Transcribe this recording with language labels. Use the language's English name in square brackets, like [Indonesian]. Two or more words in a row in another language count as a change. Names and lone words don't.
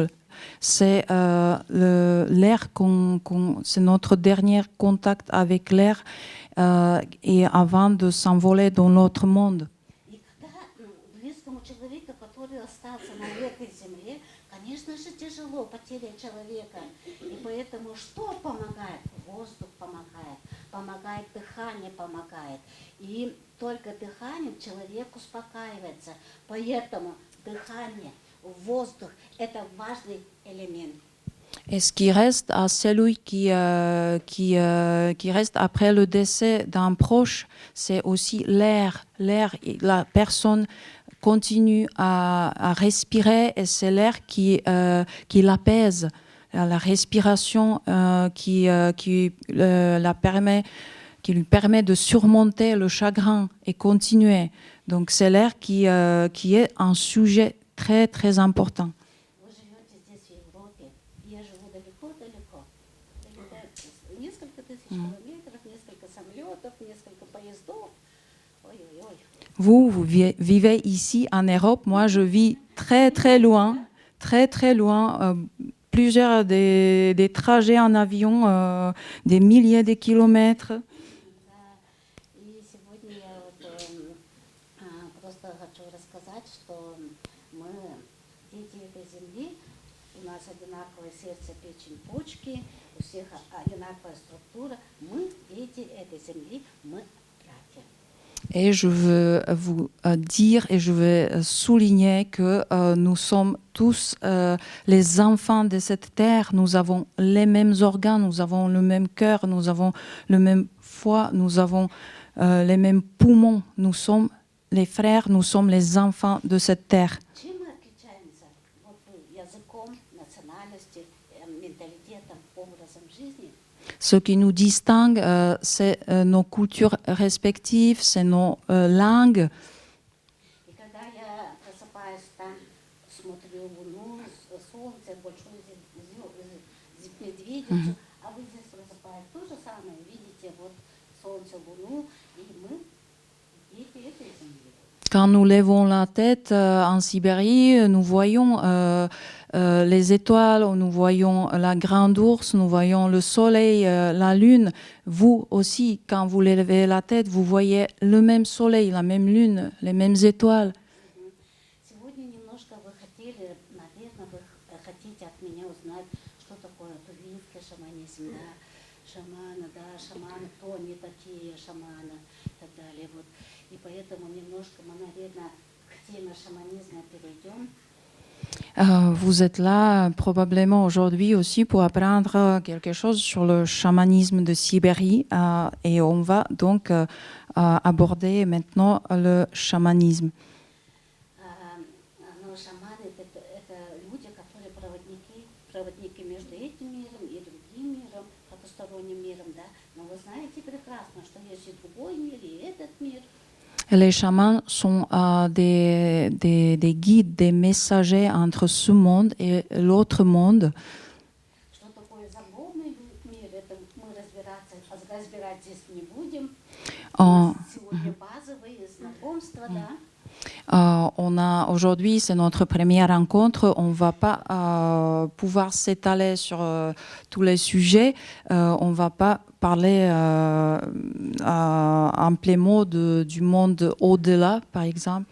[French] C'est l'air, c'est notre dernier contact avec l'air et avant de s'envoler dans l'autre monde. [Russian] Конечно же, тяжело потеря человека. И поэтому что помогает? Воздух помогает, помогает дыхание, помогает. И только дыханием человек успокаивается. Поэтому дыхание, воздух – это важный элемент. [French] Et ce qui reste à celui qui reste après le décès d'un proche, c'est aussi l'air. L'air, la personne continue à respirer et c'est l'air qui l'apaise. La respiration qui lui permet de surmonter le chagrin et continuer. Donc c'est l'air qui est un sujet très très important. [Russian] Вы живете здесь, в Европе. Я живу далеко-далеко. Несколько тысяч километров, несколько самолетов, несколько поездов. Ой-ой-ой. [French] Vous vivez ici en Europe, moi je vis très très loin, plusieurs des trajets en avion, des milliers de kilomètres. [Russian] Да. И сегодня я просто хочу рассказать, что мы дети этой земли, у нас одинаковое сердце, печень, почки, у всех одинаковая структура. Мы дети этой земли, мы братья. [French] Et je veux vous dire et je veux souligner que nous sommes tous les enfants de cette terre. Nous avons les mêmes organes, nous avons le même cœur, nous avons le même foie, nous avons les mêmes poumons. Nous sommes les frères, nous sommes les enfants de cette terre. [Russian] Чем мы отличаемся? Вот языком, национальностью, менталитетом, образом жизни. [French] Ce qui nous distingue, c'est nos cultures respectives, c'est nos langues. [Russian] И когда я просыпаюсь там, смотрю Луну, Солнце, большую медведицу, а вы здесь просыпаетесь то же самое, видите вот Солнце, Луну, и мы дети этой земли. [French] Quand nous levons la tête en Sibérie, nous voyons les étoiles, nous voyons la grande ours, nous voyons le soleil, la lune. Vous aussi, quand vous levez la tête, vous voyez le même soleil, la même lune, les mêmes étoiles. [Russian] Сегодня немножко вы хотели, наверное, вы хотите от меня узнать, что такое тувинский шаманизм, да, шаманы, кто они такие, шаманы, и так далее. Вот. И поэтому немножко мы, наверное, к теме шаманизма перейдем. [French] Vous êtes là probablement aujourd'hui aussi pour apprendre quelque chose sur le chamanisme de Sibérie et on va donc aborder maintenant le chamanisme. [Russian] Но шаманы это люди, которые проводники между этим миром и другим миром, потусторонним миром, да. Но вы знаете прекрасно, что есть и другой мир, и этот мир. [French] Les chamans sont des guides, des messagers entre ce monde et l'autre monde. [Russian] Что такое загробный мир, это мы разбирать здесь не будем. Сегодня базовые знакомства, да. [French] On a aujourd'hui, c'est notre première rencontre. On ne va pas pouvoir s'étaler sur tous les sujets. On ne va pas parler amplement du monde au-delà, par exemple.